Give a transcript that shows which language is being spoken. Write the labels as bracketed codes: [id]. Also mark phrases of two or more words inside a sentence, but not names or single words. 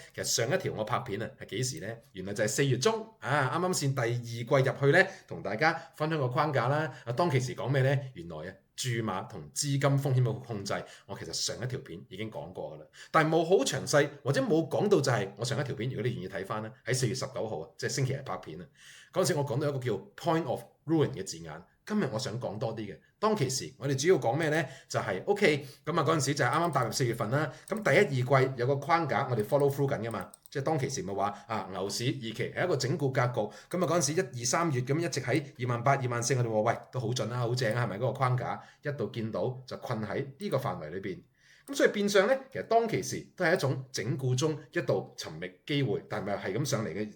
[yue] 其實上一條我拍片啊，係幾時呢？原來就係4月中啊，啱啱先第2季入去呢，同大家分享個框架啦。啊，當其時講咩呢？原來啊，注碼同資金風險嘅控制，我其實上一條片已經講過噶啦，但係冇好詳細或者冇講到就係我上一條片，如果你願意睇翻咧，喺4月19號啊，即係星期日拍片啊，嗰陣時我講到一個叫 [en] point of ruin [yue] 嘅字眼。今日我想講多啲嘅，當其時我哋主要講咩呢？就係 OK，咁啊嗰陣時就係啱啱踏入4月份啦。咁第1、2季有個框架，我哋 [en] follow through [yue] 緊噶嘛。即係當其時咪話啊，牛市2期係一個整固格局。咁啊嗰陣時1、2、3月咁一直喺28,000、24,000，我哋話喂都好準啦，好正啊，係咪嗰個框架？一度見到就困喺呢個範圍裏邊。咁所以變相咧，其實當其時都係一種整固中一度尋覓機會，但係咪係咁上嚟嘅？